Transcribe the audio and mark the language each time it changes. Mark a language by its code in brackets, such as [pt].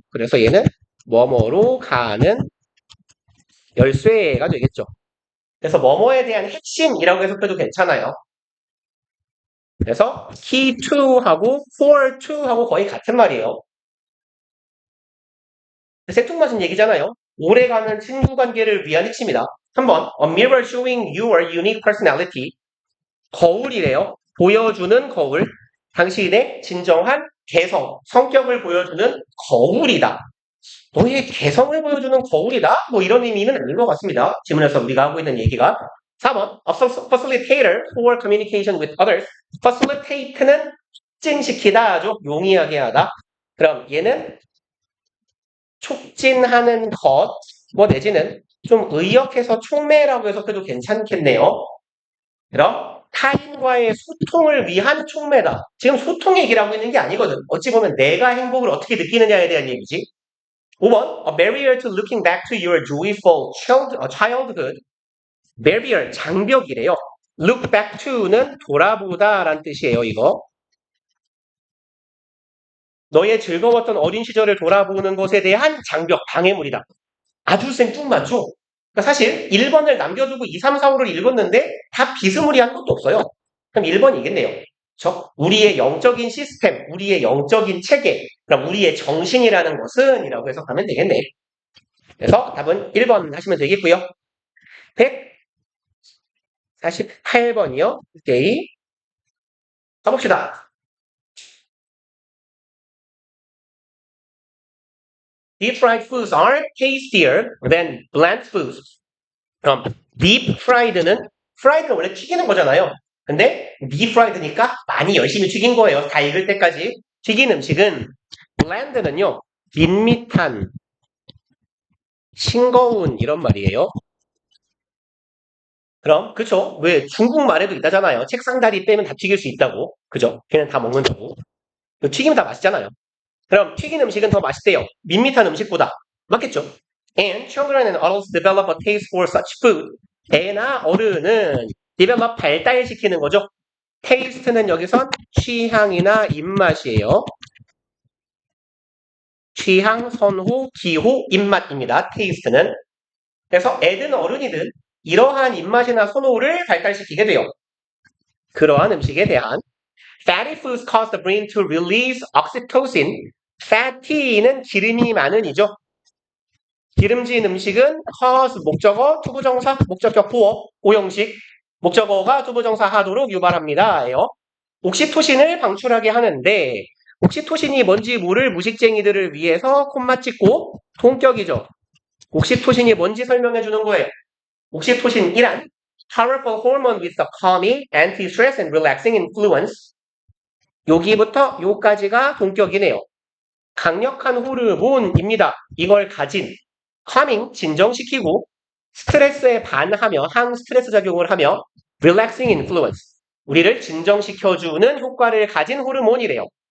[ko] 그래서 얘는 뭐뭐로 가는 열쇠가 되겠죠. 그래서 뭐뭐에 대한 핵심이라고 해석해도 괜찮아요. 그래서 key to하고 for to하고 거의 같은 말이에요. 생뚱맞은 얘기잖아요. 오래가는 친구 관계를 위한 핵심이다. [en] 3번 A mirror showing your unique personality. [ko] 거울이래요. 보여주는 거울. 당신의 진정한 개성, 성격을 보여주는 거울이다. 너의 개성을 보여주는 거울이다? 뭐 이런 의미는 아닌 것 같습니다. 지문에서 우리가 하고 있는 얘기가. [en] 4번 A facilitator for communication with others. [ko] facilitate는 촉진시키다죠. 용이하게 하다. 그럼 얘는 촉진하는 것, 뭐 내지는 좀 의역해서 촉매라고 해석해도 괜찮겠네요. 그럼 타인과의 소통을 위한 촉매다. 지금 소통 얘기를 하고 있는 게 아니거든. 어찌 보면 내가 행복을 어떻게 느끼느냐에 대한 얘기지. [en] 5번 A barrier to looking back to your joyful childhood. [ko] barrier, 장벽이래요. look back to는 돌아보다 라는 뜻이에요. 이거. 너의 즐거웠던 어린 시절을 돌아보는 것에 대한 장벽, 방해물이다. 아주 생뚱맞죠? 그러니까 사실 1번을 남겨두고 2, 3, 4, 5를 읽었는데 다 비스무리한 것도 없어요. 그럼 1번이겠네요. 우리의 영적인 시스템, 우리의 영적인 체계, 그럼 우리의 정신이라는 것은 이라고 해석하면 되겠네. 그래서 답은 1번 하시면 되겠고요. 148번이요. 오케이. 가봅시다. [en] Deep fried foods are tastier than bland foods. [ko] 그럼 deep fried는 fried는 원래 튀기는 거잖아요. 근데 deep fried니까 많이 열심히 튀긴 거예요. 다 익을 때까지. 튀긴 음식은 bland는요. 밋밋한, 싱거운 이런 말이에요. 그럼 그쵸? 왜 중국말에도 있다잖아요. 책상 다리 빼면 다 튀길 수 있다고. 그죠? 걔는 다 먹는다고. 튀기면 다 맛있잖아요. 그럼 튀긴 음식은 더 맛있대요. 밋밋한 음식보다. 맞겠죠? [en] And children and adults develop a taste for such food. [ko] 애나 어른은 develop 발달시키는 거죠. taste는 여기선 취향이나 입맛이에요. 취향, 선호, 기호, 입맛입니다. taste는. 그래서 애든 어른이든 이러한 입맛이나 선호를 발달시키게 돼요. 그러한 음식에 대한 [en] fatty foods cause the brain to release oxytocin. [ko] fatty는 기름이 많은 이죠. 기름진 음식은 cause 목적어, 투부정사, 목적격 보어, 오형식, 목적어가 투부정사 하도록 유발합니다. 예요. 옥시토신을 방출하게 하는데 옥시토신이 뭔지 모를 무식쟁이들을 위해서 콤마 찍고 동격이죠. 옥시토신이 뭔지 설명해 주는 거예요. 옥시토신이란 [en] powerful hormone with a calming, anti-stress and relaxing influence. [ko] 여기부터 요까지가 동격이네요. 강력한 호르몬입니다. 이걸 가진 calming, 진정시키고 스트레스에 반하며 항스트레스 작용을 하며 [en] relaxing influence, [ko] 우리를 진정시켜주는 효과를 가진 호르몬이래요.